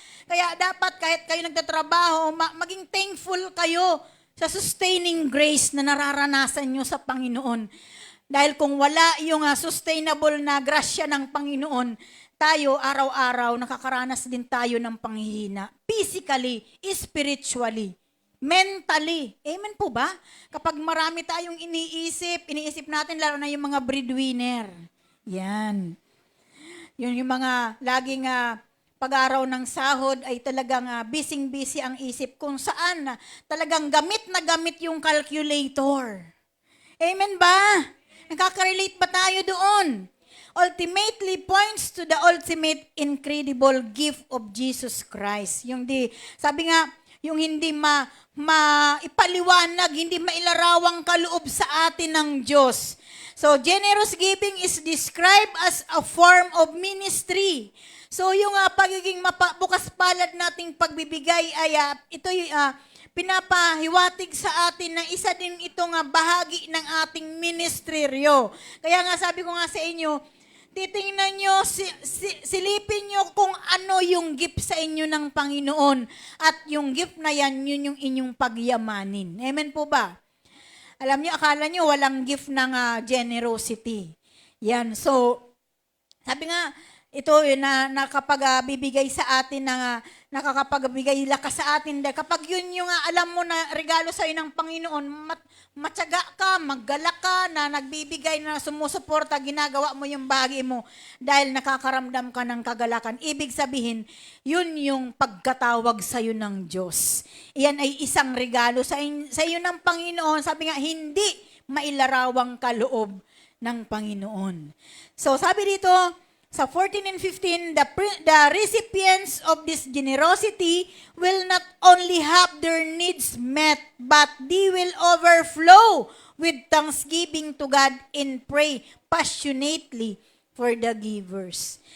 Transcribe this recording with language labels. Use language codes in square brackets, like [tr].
[tl] Kaya dapat kahit kayo nagtatrabaho, maging thankful kayo sa sustaining grace na nararanasan nyo sa Panginoon. Dahil kung wala yung sustainable na grasya ng Panginoon, tayo araw-araw nakakaranas din tayo ng panghihina. [en] Physically, spiritually, mentally. [tl] Amen po ba? Kapag marami tayong iniisip natin lalo na yung mga breadwinner. Yan. Yung mga laging pag-araw ng sahod ay talagang busy ang isip kung saan talagang gamit na gamit yung calculator. Amen ba? Nakaka-relate ba tayo doon? [en] Ultimately points to the ultimate incredible gift of Jesus Christ. [tl] Sabi nga, yung hindi maipaliwanag, hindi mailarawang kaloob sa atin ng Diyos. [en] So, generous giving is described as a form of ministry. [tl] So, yung pagiging bukas palad nating pagbibigay ay ito pinapahiwatig sa atin na isa din itong bahagi ng ating ministeryo. Kaya nga sabi ko nga sa inyo, titingnan nyo, silipin nyo kung ano yung gift sa inyo ng Panginoon. At yung gift na yan, yun yung inyong pagyamanin. Amen po ba? Alam niyo, akala niyo walang gift ng generosity. Yan. So, sabi nga, ito yun na kapag bibigay sa atin nakakapagbigay lakas sa atin dahil kapag yun yung alam mo na regalo sa ng Panginoon, matyaga ka, maggalak ka na nagbibigay na sumusuporta, ginagawa mo yung bagay mo dahil nakakaramdam ka ng kagalakan. Ibig sabihin, yun yung pagkatawag sa iyo ng Diyos. Iyan ay isang regalo sa iyo ng Panginoon. Sabi nga, hindi mailarawang kaloob ng Panginoon. So sabi dito, sa [en] 14 and 15, the recipients of this generosity will not only have their needs met, but they will overflow with thanksgiving to God and pray passionately for the givers.